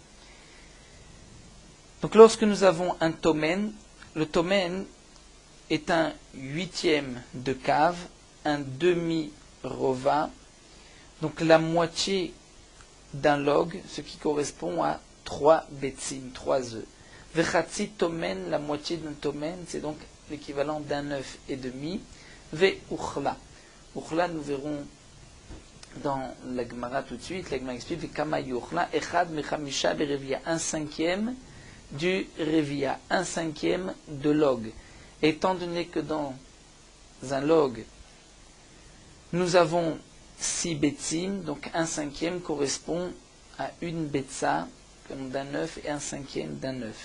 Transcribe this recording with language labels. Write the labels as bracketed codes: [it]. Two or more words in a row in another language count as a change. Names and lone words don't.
[fr] Donc lorsque nous avons un tomen, le tomen est un huitième de cave, un demi-rova, donc la moitié d'un log, ce qui correspond à 3 betzim, 3 œufs. [he] וחצי תומן, [fr] la moitié d'un tomen, c'est donc l'équivalent d'un œuf et demi. [he] ועוכלא. [fr] Uchla, nous verrons dans la Gemara tout de suite. La Gemara explique [he] וכמה עוכלא, אחד מחמשה ברביעית, [fr] un cinquième du revia, un cinquième de log. Étant donné que dans un log, nous avons 6 betzim, donc un cinquième correspond à une betza, comme d'un œuf, et un cinquième d'un œuf.